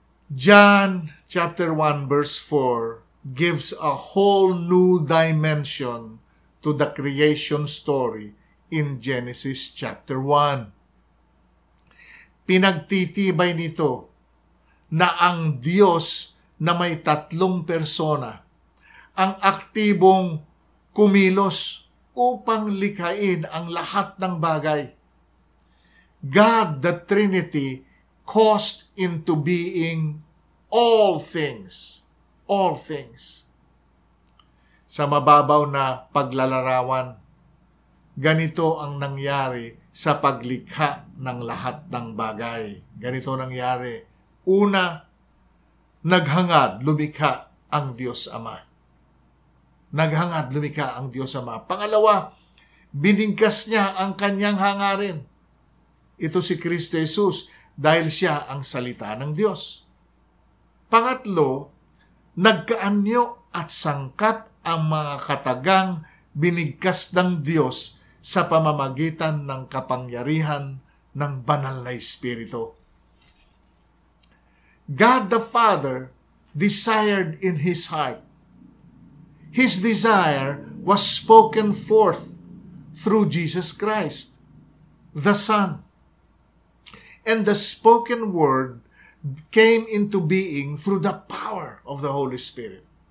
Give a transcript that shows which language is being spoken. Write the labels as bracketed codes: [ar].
[en] John chapter 1 verse 4 gives a whole new dimension to the creation story in Genesis chapter 1. [tl] Pinagtitibay nito na ang Diyos na may 3 persona, ang aktibong kumilos upang likhain ang lahat ng bagay. [en] God, the Trinity, caused into being all things. All things. [tl] Sa mababaw na paglalarawan, ganito ang nangyari sa paglikha ng lahat ng bagay. Ganito nangyari. Una, naghangad, lumikha ang Diyos Ama. Naghangad, lumikha ang Diyos Ama. Pangalawa, binigkas niya ang kanyang hangarin. Ito si Kristo Jesus dahil siya ang salita ng Diyos. Pangatlo, nagkaanyo at sangkap ang mga katagang binigkas ng Diyos sa pamamagitan ng kapangyarihan ng banal na Espiritu. [en] God the Father desired in His heart. His desire was spoken forth through Jesus Christ, the Son. And the spoken word came into being through the power of the Holy Spirit.